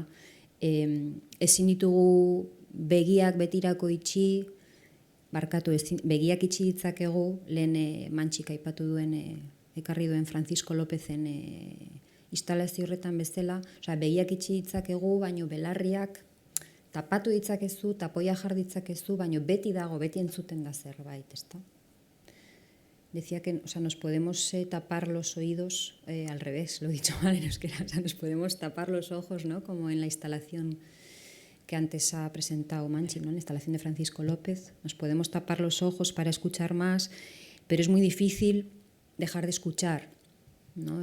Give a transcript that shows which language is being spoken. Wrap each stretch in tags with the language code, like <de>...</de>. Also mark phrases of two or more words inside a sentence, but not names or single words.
<eu>Ezin ditugu begiak betirako itxi, barkatu, begiak itxi ditzakegu, lehen Mantxik aipatu duen, ekarri duen Francisco Lópezen instalazio horretan bezala, begiak itxi ditzakegu, baino belarriak tapatu ditzakezu, tapoia jar ditzakezu, baino beti dago, beti entzuten da zerbait, ezta?</eu> <es>Decía que nos podemos tapar los oídos, al revés, lo he dicho mal en euskera, nos podemos tapar los ojos, ¿no? Como en la instalación que antes ha presentado Manchi, ¿no? En la instalación de Francisco López, nos podemos tapar los ojos para escuchar más, pero es muy difícil dejar de escuchar, ¿no?</es>